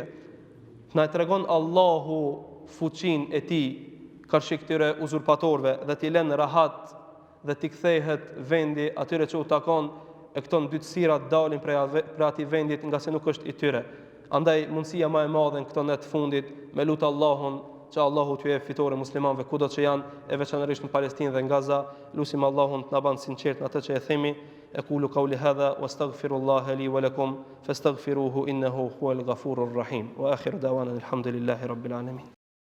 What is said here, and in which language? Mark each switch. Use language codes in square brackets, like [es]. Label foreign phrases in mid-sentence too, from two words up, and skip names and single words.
[sq] Na e tregon Allahu fuqinë e tij karshi këtyre uzurpatorëve dhe t'i lënë rahat dhe t'i kthehet vendi atyre që u takon e këto ndytësira dalin prej atij vendit nga se nuk është i tyre. Andaj mundësia më e madhe në këto net fundit me lut Allahun që Allahu t'ju jep fitore muslimanëve kudo që janë, e veçanërisht në Palestinë dhe në Gaza. Lusim Allahun të na bën sinqert në atë që e themi. [ar] أقول قولي هذا وأستغفر الله لي ولكم فاستغفروه إنه هو الغفور الرحيم. وآخر دعوانا الحمد لله رب العالمين.